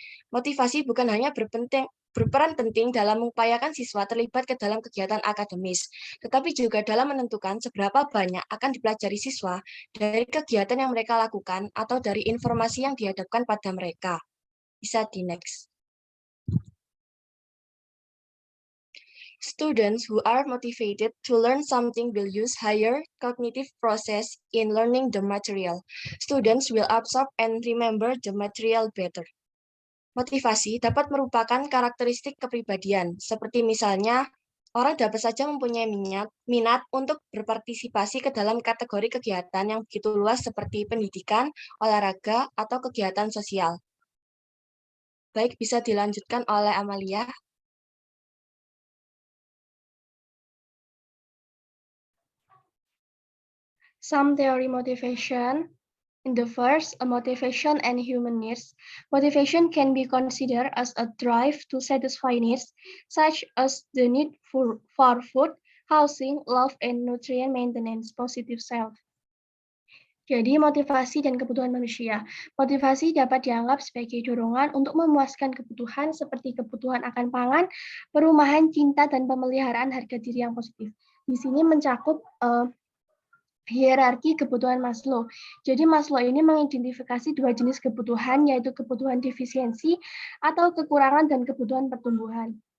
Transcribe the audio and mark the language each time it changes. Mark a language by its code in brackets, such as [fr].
[id] Motivasi bukan hanya berperan penting dalam mengupayakan siswa terlibat ke dalam kegiatan akademis, tetapi juga dalam menentukan seberapa banyak akan dipelajari siswa dari kegiatan yang mereka lakukan atau dari informasi yang dihadapkan pada mereka. Bisa di next. [en] Students who are motivated to learn something will use higher cognitive process in learning the material. Students will absorb and remember the material better. [id] Motivasi dapat merupakan karakteristik kepribadian, seperti misalnya Orang dapat saja mempunyai minat untuk berpartisipasi ke dalam kategori kegiatan yang begitu luas seperti pendidikan, olahraga, atau kegiatan sosial. Baik, bisa dilanjutkan oleh Amalia. [en] Some theory motivation. In the first, a motivation and human needs. Motivation can be considered as a drive to satisfy needs, such as the need for food, housing, love, and nutrient maintenance, positive self. [id] Jadi, motivasi dan kebutuhan manusia. Motivasi dapat dianggap sebagai dorongan untuk memuaskan kebutuhan seperti kebutuhan akan pangan, perumahan, cinta, dan pemeliharaan harga diri yang positif. Di sini mencakup hierarki kebutuhan Maslow. Jadi Maslow ini mengidentifikasi dua jenis kebutuhan, yaitu kebutuhan defisiensi atau kekurangan dan kebutuhan pertumbuhan.